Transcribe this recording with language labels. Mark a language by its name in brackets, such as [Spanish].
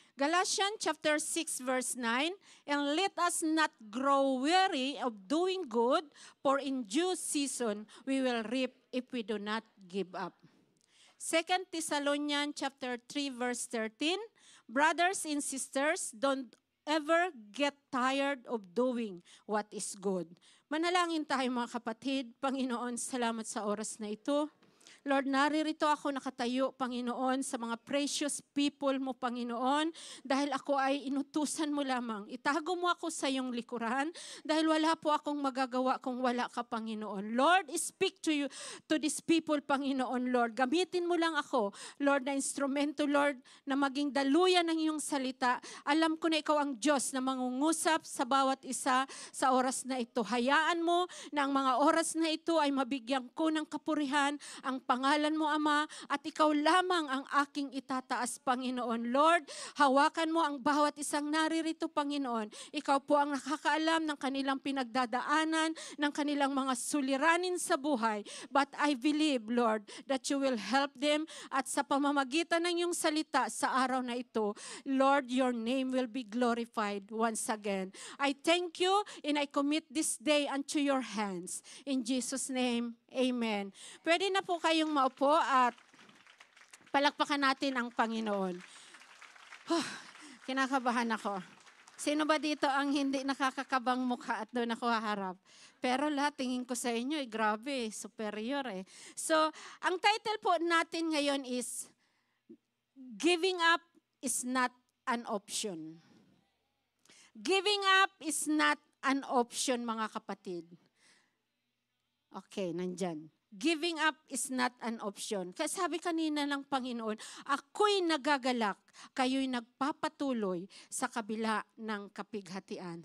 [English] Galatians chapter 6 verse 9, and let us not grow weary of doing good, for in due season we will reap if we do not give up. 2 Thessalonians chapter 3 verse 13, brothers and sisters, don't ever get tired of doing what is good. [Filipino] Manalangin tayo mga kapatid. Panginoon, salamat sa oras na ito. Lord, naririto ako nakatayo, Panginoon, sa mga [English] precious people [Filipino] mo, Panginoon, dahil ako ay inutusan mo lamang. Itago mo ako sa iyong likuran, dahil wala po akong magagawa kung wala ka, Panginoon. [English] Lord, speak to you, to these people, Panginoon, Lord. [Filipino] Gamitin mo lang ako, Lord, na instrumento, Lord, na maging daluyan ng iyong salita. Alam ko na ikaw ang Diyos na mangungusap sa bawat isa sa oras na ito. Hayaan mo na ang mga oras na ito ay mabigyan ko ng kapurihan, ang pangalan mo, Ama, at ikaw lamang ang aking itataas, Panginoon. Lord, hawakan mo ang bawat isang naririto, Panginoon. Ikaw po ang nakakaalam ng kanilang pinagdadaanan, ng kanilang mga suliranin sa buhay. [English] But I believe, Lord, that you will help them, [Filipino] at sa pamamagitan ng iyong salita sa araw na ito, [English] Lord, your name will be glorified once again. I thank you and I commit this day unto your hands. In Jesus' name, amen. [Filipino] Pwede na po kayong maupo at palakpakan natin ang Panginoon. Kinakabahan ako. Sino ba dito ang hindi nakakakabang mukha at doon ako haharap? Pero lahat tingin ko sa inyo, grabe, superior eh. So, ang title po natin ngayon is, Giving Up is Not an Option. [English] Giving up is not an option, [Filipino] mga kapatid. [English] Okay, nandyan. Giving up is not an option. [Filipino] Kasi sabi kanina ng Panginoon, ako'y nagagalak, kayo'y nagpapatuloy sa kabila ng kapighatian.